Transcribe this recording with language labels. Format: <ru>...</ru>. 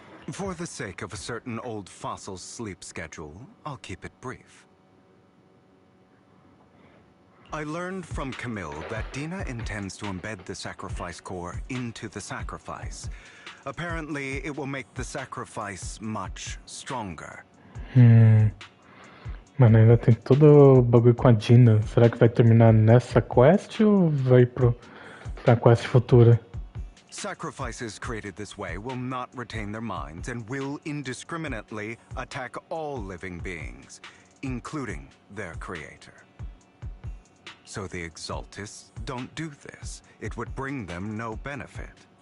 <en>For the sake of a certain old fossil's sleep schedule, I'll keep it brief. I learned from Camille that Dina intends to embed the sacrifice core into the sacrifice. Apparently, it will make the sacrifice much stronger.</en> <pt>Mano, ainda tem todo o bagulho com a Dina. Será que vai terminar nessa quest ou vai pra quest futura?</pt> <en>Sacrifices created this way will not retain their minds and will indiscriminately attack all living beings, including their creator. So the Exaltists don't do this. It would bring them no benefit.</en>